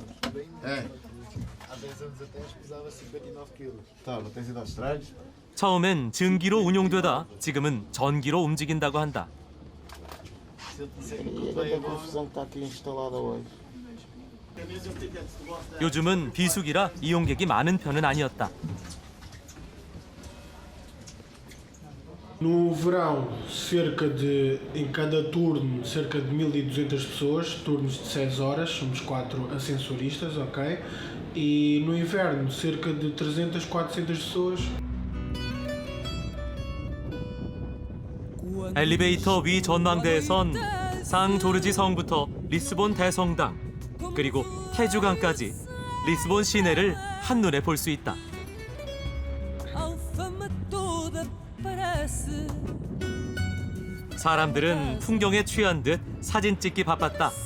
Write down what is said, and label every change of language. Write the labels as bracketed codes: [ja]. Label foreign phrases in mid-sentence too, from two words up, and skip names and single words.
[ko] 처음엔 증기로 운용되다 지금은 전기로 움직인다고 한다. 요즘은 비수기라 이용객이 많은 편은 아니었다. [pt] No verão, em cada turno, cerca de 1.200 pessoas, turnos de 6 horas, somos 4 ascensoristas, ok? E no inverno, cerca de 300, 400 pessoas. [ko] 엘리베이터 위 전망대에선 상 조르지 성부터 리스본 대성당, 그리고 태주강까지 리스본 시내를 한눈에 볼 수 있다. 사람들은 풍경에 취한 듯 사진 찍기 바빴다.